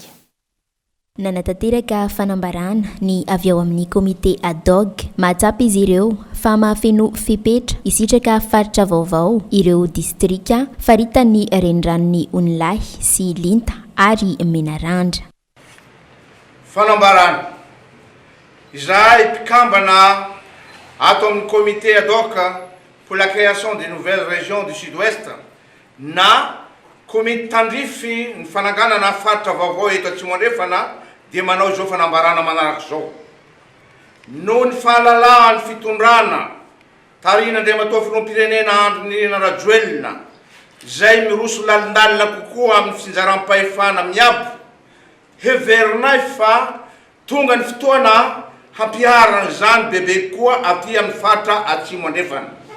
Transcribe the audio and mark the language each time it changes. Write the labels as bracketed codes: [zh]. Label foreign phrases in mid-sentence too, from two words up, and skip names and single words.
[mg] Nanatanteraka fanambarana ny avy ao amin'ny komité [fr] ad hoc [mg] mahatsapa izy ireo fa mahafeno fipetra isitraka faritra vaovao ireo distrika faritany renirano Onlahy sy Linta ary Menarandra. Fanambarana izahay mpikambana ato amin'ny [fr] comité ad hoc pour la création des nouvelles régions du sud-ouest [mg] na komity tandrify ny fananganana faritra vaovao eto Atsimo andrefana dia manao izao fanambarana manaraka izao. No ny fahalalan'ny fitondrana tarihin'Andriamatoa filoham-pirenena Andry Nirina Rajoelina zay miroso lalindalina kokoa amin'ny finjaram-pahefana miabo heverinay fa tonga ny fotoana hampiharana zany bebe koa aty amin'ny faritra atsimo andrefana.